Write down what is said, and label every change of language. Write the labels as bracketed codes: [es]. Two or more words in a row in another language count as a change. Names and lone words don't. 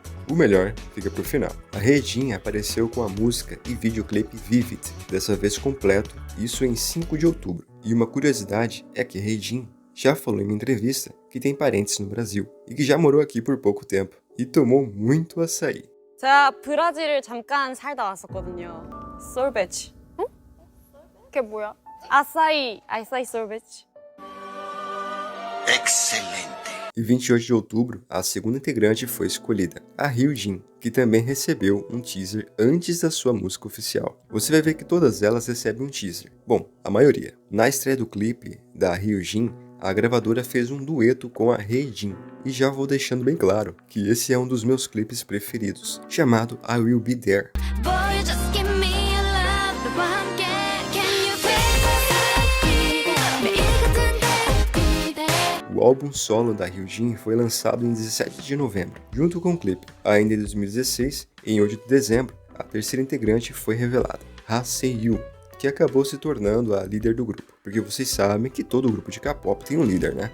[pt] O melhor fica pro final. A Heejin apareceu com a música e videoclipe Vivid, dessa vez completo, isso em 5 de outubro. E uma curiosidade é que a Heejin já falou em uma entrevista que tem parentes no Brasil e que já morou aqui por pouco tempo e tomou muito açaí. [ko] 제가 브라질을 잠깐 살다 왔었거든요. 솔베지. 응? 그게 뭐야? 아사이 솔베지. [pt] Excelente. Em 28 de outubro, a segunda integrante foi escolhida, a Hyojin, que também recebeu um teaser antes da sua música oficial. Você vai ver que todas elas recebem um teaser. Bom, a maioria. Na estreia do clipe da Hyojin, a gravadora fez um dueto com a Heejin. E já vou deixando bem claro que esse é um dos meus clipes preferidos, chamado I Will Be There. [en] Boy, just give me your love, [ko] 너와 함께 [en] can you [pt] O álbum solo da Hyojin foi lançado em 17 de novembro, junto com o clipe. Ainda em 2016, em 8 de dezembro, a terceira integrante foi revelada, Ha Se-yu. que acabou se tornando a líder do grupo, porque vocês sabem que todo grupo de K-pop tem um líder, né?